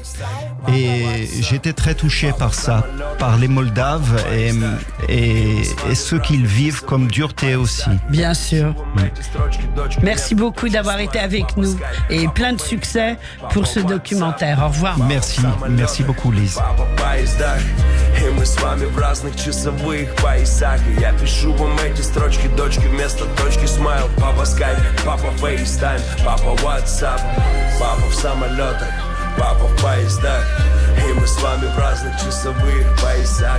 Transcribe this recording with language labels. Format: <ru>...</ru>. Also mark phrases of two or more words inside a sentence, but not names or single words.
<fr>Et j'étais très touché par ça, par les Moldaves et ce qu'ils vivent comme dureté aussi. Bien sûr. Merci beaucoup d'avoir été avec nous et plein de succès pour ce documentaire. Au revoir. Merci beaucoup, Lise.</fr> <ru>И мы с вами в разных часовых поясах. И я пишу вам эти строчки, дочки вместо точки смайл. Папа скайп, папа фейстайм, папа ватсап, папа в самолетах, папа в поездах. И мы с вами в разных часовых поясах.</ru>